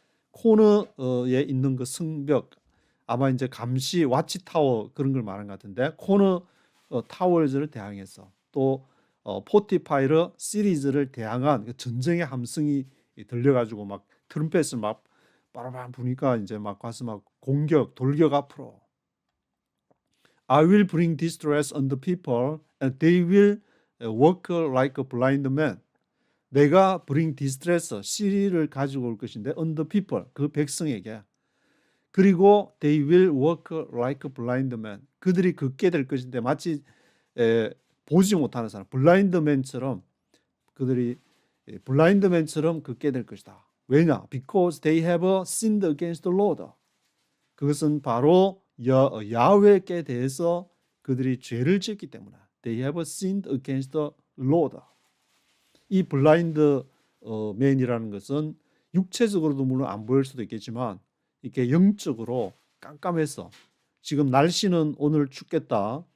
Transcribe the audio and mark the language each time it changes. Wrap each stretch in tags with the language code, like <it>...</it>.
<ko>코너에 있는 그 성벽 아마 이제 감시 와치 타워 그런 걸 말하는 것 같은데 코너 타워즈를 대항해서 또 포티파이르 시리즈를 대항한 그 전쟁의 함성이 들려가지고 막 트럼펫을 막 빠라밤 부니까 이제 막 가서 막 공격 돌격 앞으로</ko> <en>I will bring distress on the people and they will walk like a blind man.</en> <ko>내가</ko> <en>bring distress</en> <ko>시리를 가지고 올 것인데</ko> <en>on the people</en> <ko>그 백성에게 그리고</ko> <en>they will walk like a blind man.</en> <ko>그들이 걷게 될 것인데 마치 보지 못하는 사람, 블라인드맨처럼 그들이 블라인드맨처럼 걷게 될 것이다. 왜냐?</ko> <en>Because they have sinned against the Lord.</en> <ko>그것은 바로 야훼께 대해서 그들이 죄를 짓기 때문에</ko> <en>they have sinned against the Lord.</en> <ko>이 블라인드 맨이라는 것은 육체적으로도 물론 안 보일 수도 있겠지만 이렇게 영적으로 깜깜해서 지금 날씨는 오늘 춥겠다.</ko>